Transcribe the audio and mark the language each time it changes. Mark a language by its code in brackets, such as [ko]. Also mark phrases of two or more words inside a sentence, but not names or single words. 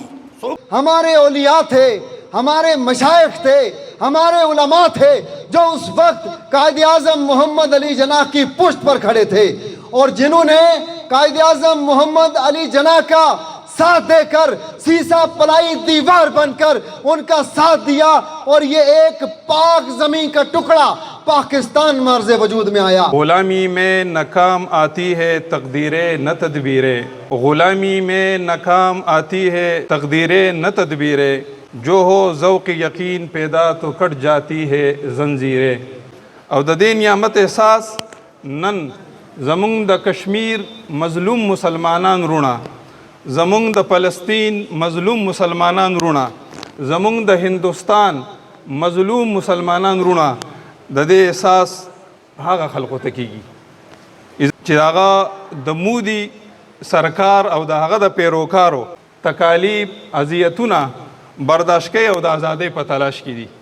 [ur] ہمارے اولیاء تھے، ہمارے مشائخ تھے، ہمارے علماء تھے جو اس وقت قائد اعظم محمد علی جناح کی پشت پر کھڑے تھے، اور جنہوں نے قائد اعظم محمد علی جناح کا ساتھ دے کر سیسا پلائی دیوار بن کر ان کا ساتھ دیا، اور یہ ایک پاک زمین کا ٹکڑا پاکستان مرز وجود میں آیا۔ غلامی میں ناکام آتی ہے تقدیریں نہ تدبیریں، غلامی میں ناکام آتی ہے تقدیریں نہ تدبیریں، جو ہو ذوق یقین پیدا تو کٹ جاتی ہے زنجیریں۔ [ps] او د دې نعمت احساس نن زمونږ د کشمیر مظلوم مسلمانان رونا، زمونږ د فلسطین مظلوم مسلمانان رونا، زمونږ د هندوستان مظلوم مسلمانان رونا، د دې احساس هغه خلقو ته کیږي چې هغه د مودي سرکار او د هغه د پیروکارو تکالیف اذیتونه برداشت کوي او د ازادۍ په تلاش کې دي۔